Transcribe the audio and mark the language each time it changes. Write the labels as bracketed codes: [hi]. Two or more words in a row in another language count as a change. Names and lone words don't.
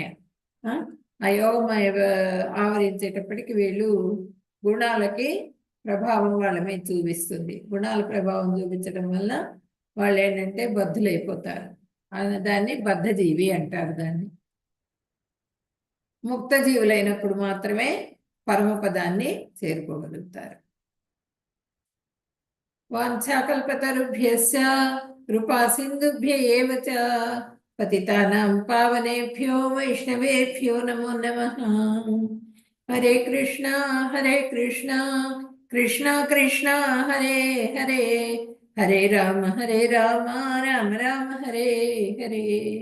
[te] ఆ యోగమాయ ఆవరించేటప్పటికి వీళ్ళు గుణాలకి ప్రభావం వాళ్ళ మీద చూపిస్తుంది. గుణాల ప్రభావం చూపించడం వల్ల వాళ్ళు ఏంటంటే బద్ధులైపోతారు. దాన్ని బద్ధజీవి అంటారు. దాన్ని ముక్త జీవులైనప్పుడు మాత్రమే పరమపదాన్ని చేరుకోగలుగుతారు. [sa] वाञ्छाकल्पतरुभ्यश्च कृपा सिन्धुभ्य एव च पतितानां पावनेभ्यो वैष्णवेभ्यो नमो नमः. हरे कृष्ण कृष्ण कृष्ण हरे हरे हरे राम राम राम हरे हरे.